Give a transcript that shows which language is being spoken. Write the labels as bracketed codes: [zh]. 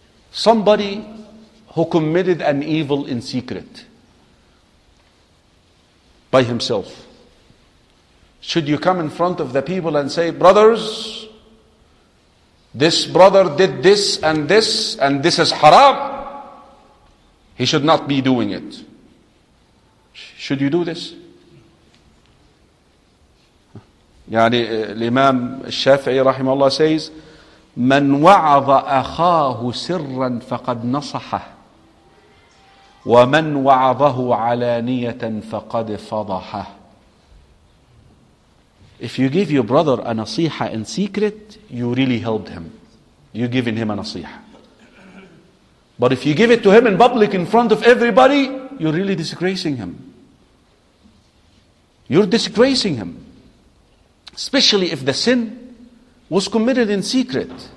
[en] Somebody who committed an evil in secret by himself, should you come in front of the people and say, brothers, this brother did this and this and this is haram, he should not be doing it. Should you do this? [ar] يعني الإمام الشافعي رحمه الله [en] says, [ar] من وعظ أخاه سرا فقد نصحه ومن وعظه علانية فقد فضحه. [en] If you give your brother a نصيحة in secret, you really helped him. You're giving him a نصيحة. But if you give it to him in public in front of everybody, you're really disgracing him. You're disgracing him. Especially if the sin was committed in secret.